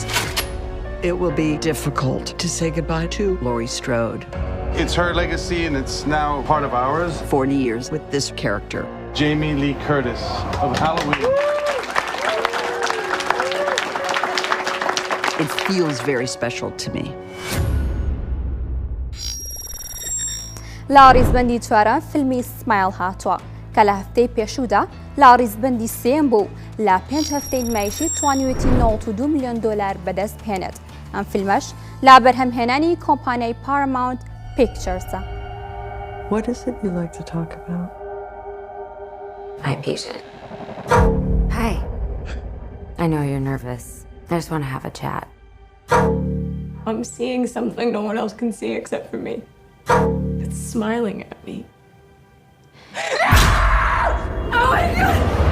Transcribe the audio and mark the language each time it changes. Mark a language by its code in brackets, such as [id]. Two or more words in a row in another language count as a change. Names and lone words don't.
[en] It will be difficult to say goodbye to Laurie Strode. It's her legacy and it's now part of ours. 40 years with this character. Jamie Lee Curtis of Halloween. It feels very special to me. [ckb] لا ڕیزبەندی چوارەم فیلمی سمایل هاتووە کە لە هەفتەی پێشوودا لا ڕیزبەندی سێم بوو لا 5 هەفتەی نمایشی توانیوێتی 92 ملیۆن دۆلار بەدەست بهێنێت. ئەم فیلمەش لا بەرهەمهێنانی کۆمپانیای پاراماونت پیکچرزە. [en] What is it you like to talk about? My patient. Hi. I know you're nervous. I just want to have a chat. I'm seeing something no one else can see except for me. It's smiling at me. Oh my God!